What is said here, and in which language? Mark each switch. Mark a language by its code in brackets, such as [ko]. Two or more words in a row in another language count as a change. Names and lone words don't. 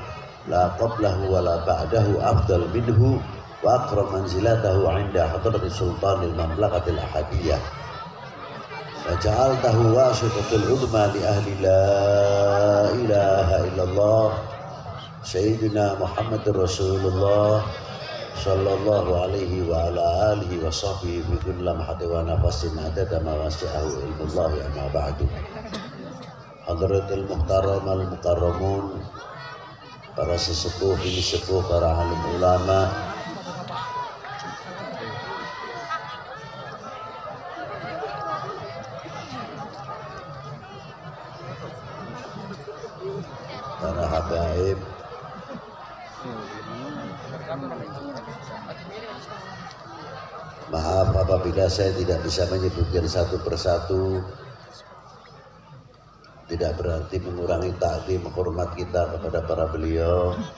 [ar] لا قبله ولا بعده أفضل منه وأكرم منزلته عند حضرة سلطان المملكة الأحدية وجعلته واسطة العظمى لأهل لا إله إلا الله سيدنا محمد رسول الله صلى الله عليه وعلى آله وصحبه بكل لمحة ونفس عدد ما وسعه علم الله أما بعد. حضرة المحترم المكرمون, [id] para sesepuh ini sepuh, para alim ulama, para habaib, maaf apabila saya tidak bisa menyebutkan satu persatu, tidak berarti mengurangi takdim hormat kita kepada para beliau.